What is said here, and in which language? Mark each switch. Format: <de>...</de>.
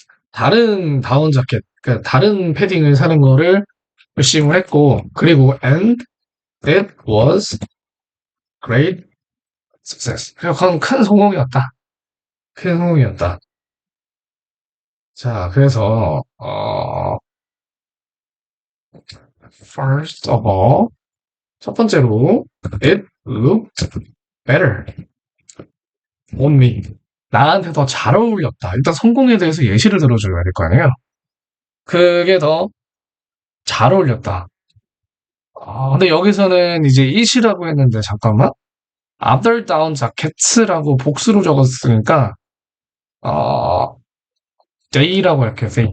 <ko>다른 다운 자켓, 그러니까 다른 패딩을 사는 거를 결심을 했고, 그리고</ko> <en>and it was great success.</en> <ko>그건 큰 성공이었다. 큰 성공이었다. 자, 그래서</ko> <en>first of all</en> <ko>첫 번째로</ko> <en>it looked better on me.</en> <ko>나한테 더 잘 어울렸다. 일단 성공에 대해서 예시를 들어줘야 될 거 아니에요. 그게 더 잘 어울렸다. 근데 여기서는 이제 it이라고 했는데 잠깐만.</ko> <en>other down jackets</en> <ko>라고 복수로 적었으니까 어, they라고 할게요.</ko>